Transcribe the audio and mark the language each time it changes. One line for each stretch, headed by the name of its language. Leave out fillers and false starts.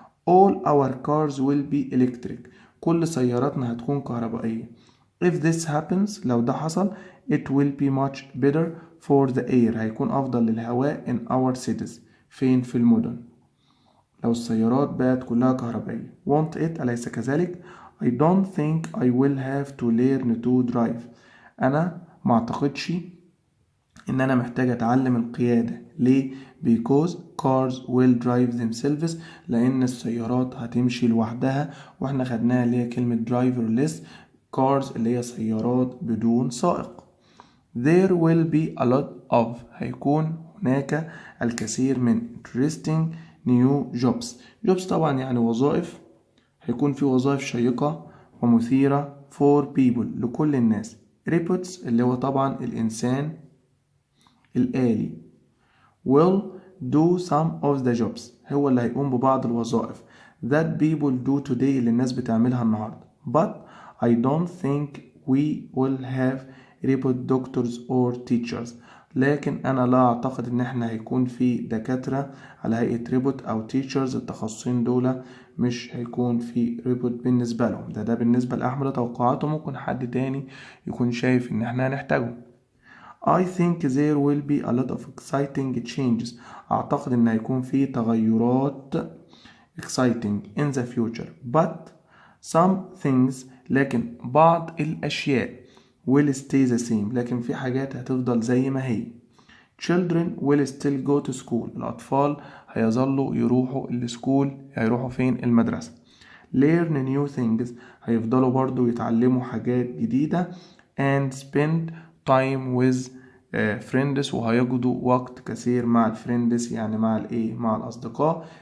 English: all our cars will be electric
Arabic: كل سياراتنا هتكون كهربائية.
English: if this happens
Arabic: لو ده حصل
English: it will be much better for the air
Arabic: هيكون أفضل للهواء
English: in our cities
Arabic: فين؟ في المدن. لو السيارات بقت كلها كهربائية.
English: want it
Arabic: أليس كذلك؟
English: I don't think I will have to learn to drive.
Arabic: أنا ما أعتقدش إن أنا محتاج أتعلم القيادة. ليه؟
English: because cars will drive themselves
Arabic: لأن السيارات هتمشي لوحدها وإحنا خدناها اللي هي كلمة driverless cars اللي هي سيارات بدون سائق.
English: there will be a lot of
Arabic: هيكون هناك الكثير من
English: interesting new jobs
Arabic: طبعا يعني وظائف. هيكون في وظائف شيقة ومثيرة
English: for people
Arabic: لكل الناس. robots اللي هو طبعا الإنسان الآلي
English: will do some of the jobs
Arabic: هو اللي هيقوم ببعض الوظائف
English: that people do today
Arabic: اللي الناس بتعملها النهاردة.
English: but I don't think we will have robot doctors or teachers
Arabic: لكن أنا لا أعتقد إن إحنا هيكون في دكاترة على هيئة ريبوت أو
English: teachers.
Arabic: التخصصين دول مش هيكون في ريبوت بالنسبة لهم. ده بالنسبة لأحمد توقعاته. ممكن حد تاني يكون شايف إن إحنا هنحتاجه.
English: I think there will be a lot of exciting changes
Arabic: أعتقد إن هيكون في تغيرات
English: exciting in the future but some things
Arabic: لكن بعض الأشياء
English: will stay the same
Arabic: لكن في حاجات هتفضل زي ما هي.
English: children will still go to school
Arabic: الأطفال هيظلوا يروحوا السكول. هيروحوا فين؟ المدرسة.
English: learn new things
Arabic: هيفضلوا برضو يتعلموا حاجات جديدة
English: and spend time with friends
Arabic: وهيقضوا وقت كثير مع الفريندز يعني مع الأصدقاء.